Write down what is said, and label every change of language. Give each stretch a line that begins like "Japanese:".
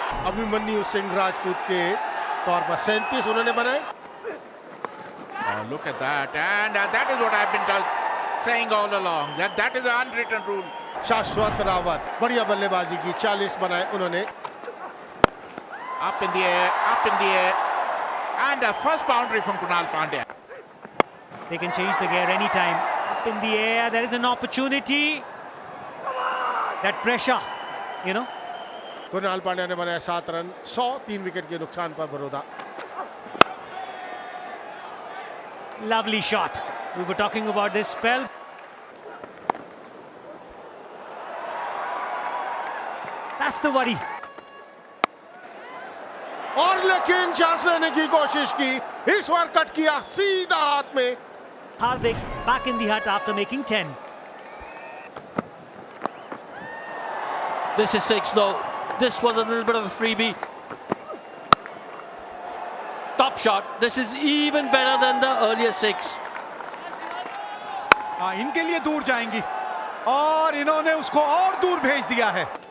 Hindi: अभिमन्यु सिंह राजपूत के तौर पर 37 उन्होंने बनाए।
English: Oh, look at that, and that is what I've been saying all along, that is the unwritten rule.
Hindi: शाश्वत रावत बढ़िया बल्लेबाजी की, 40 बनाए उन्होंने।
English: Up in the air, and a first boundary from Kunal Pandya. They can change the gear anytime. Up in the air, there is an opportunity. That pressure, you know.
Hindi: Kunal Pandya ने बनाया 7 run, 103 wicket के नुकसान पर Baroda.
English: Lovely shot. We were talking about this spell. That's the worry.
Hindi: और लेकिन chance लेने की कोशिश की, इस बार कट किया सीधा हाथ में।
English: Hardik back in the hut after making 10. This is 6 though. This was a little bit of a freebie. Top shot. This is even better than the earlier 6.
Hindi: हाँ, इनके लिए दूर जाएंगी और इन्होंने उसको और दूर भेज दिया है।